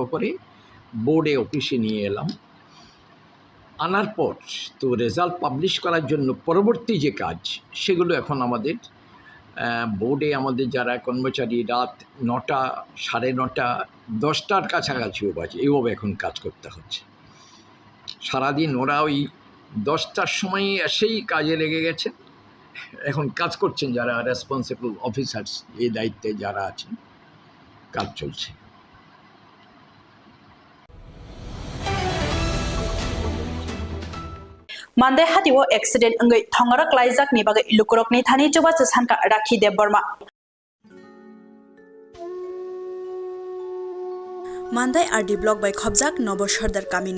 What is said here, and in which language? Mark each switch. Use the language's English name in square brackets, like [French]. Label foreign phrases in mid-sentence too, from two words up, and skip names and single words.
[Bangla] করে বোর্ডে অফিসে নিয়ে এলাম আনার পর তো রেজাল্ট পাবলিশ করার জন্য পরবর্তী যে কাজ সেগুলো এখন আমাদের বোর্ডে আমাদের যারা কর্মচারী রাত 9টা 9:30 10টার কাছাকাছিও বাজে এইভাবে এখন কাজ করতে হচ্ছে সারাদিন ওরা ওই 10টার সময় এসেই কাজে লেগে গেছে এখন কাজ করছেন যারা [English] responsible officers [Bangla] এই দায়িত্বে যারা আছেন কাজ চলছে [Kok Borok] Mande hati wo accident ngai thongara klaijak ni bagai lukurok ni thani chuba sanka Rakhi Deborma Mandai RD block by Khobjak Nobo Sardar Kamini